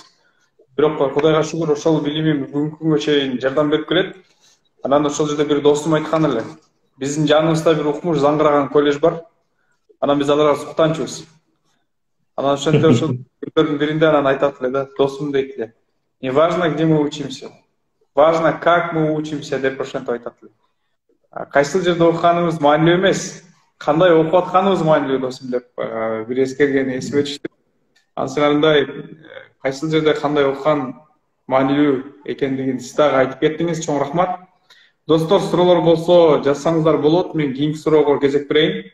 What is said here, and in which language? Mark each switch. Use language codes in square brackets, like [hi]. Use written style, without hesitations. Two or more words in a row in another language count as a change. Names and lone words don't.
[ky] Бирок Кудайга шүгүр ошол билимим бүгүнкү күнгө чейин жардам берип келет. Анан ошол жерде бир достум айткан эле. Биздин жаныбызда бир укмуш заңгыраган колледж бар. Анан биз аларга суктанчубуз. Анан ошентип ошол күндөрдүн биринде анан айтат эле да, досум дейт эле. [ru] Не важно, где мы учимся. Важно, как мы учимся, [ky] деп ошентип айтат эле. Кайсыл жерде окуганыбыз маанилүү эмес, кандай окуп атканыбыз маанилүү досум деп бир эскергени эсиме түштү. Ансыгандай кайсыл жерде кандай окуган маанилүү экендигин сиз дагы айтып кеттиңиз. Чоң рахмат. Достор, суроолор болсо жазсаңыздар болот. Мен кийинки суроого кезек берейин.